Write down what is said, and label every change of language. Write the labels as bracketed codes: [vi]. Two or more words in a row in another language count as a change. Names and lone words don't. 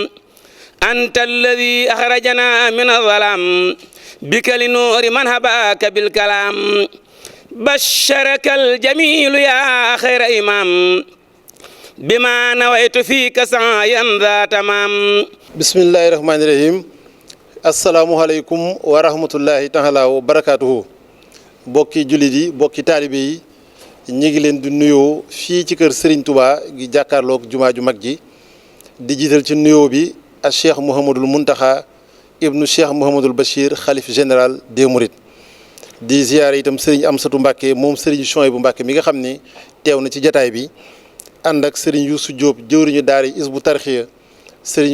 [ar] أنت الذي أخرجنا من الظلام بك لنور من هباك بالكلام بشرك الجميل يا خير إمام بما نويت فيك سعيا ذا تمام بسم الله الرحمن الرحيم السلام عليكم ورحمة الله تعالى وبركاته [wo] bokki jullit yi bokki taalibe yi ñi ngi leen di nuyoo fii ci kër Serigne Touba gi jàkkaarloog jumaa ju mag ji di jiital ci nuyoo bi ak Cheikh Mouhamadul Mountakha ibnu Cheikh Mouhamadul Bachir xalif [fr] général des Mourides [wo] di ziyaare itam Serigne Amsatou Mbacké moom Serigne Chouaïbou Mbacké mi nga xam ni teew na ci jataay bi ànd ak Serigne Youssou Diop jëwriñu daara Hizbut Tarqiyyah Serigne